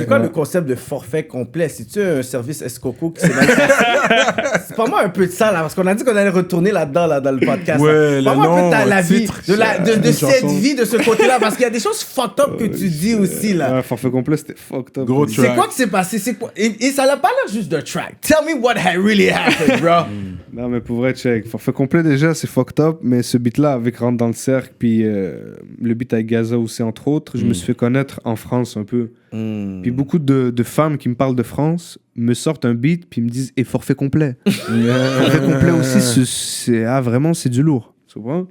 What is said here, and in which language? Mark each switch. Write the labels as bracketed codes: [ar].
[fr] C'est quoi le concept de forfait complet? C'est-tu un service Escoco qui s'est mal passé? C'est pas moi un peu de ça, là, parce qu'on a dit qu'on allait retourner là-dedans, là, dans le podcast. Ouais, pas moi un peu de la vie, titre, de cette vie, de ce côté-là, parce qu'il y a des choses fucked up que tu dis aussi, là. Forfait complet, c'était fucked up. Gros track. C'est quoi qui s'est passé? C'est quoi? Et ça n'a pas l'air juste de track. [en] Tell me what really happened, bro. [fr] Non, mais pour vrai, check. Forfait complet, déjà, c'est fucked up, mais ce beat-là, avec Rentre dans le cercle, puis le beat avec Gaza aussi, entre autres, je me suis fait connaître en France un peu. Puis beaucoup de femmes qui me parlent de France me sortent un beat, puis me disent « Et forfait complet ». Forfait complet aussi, vraiment, c'est du lourd. Tu comprends?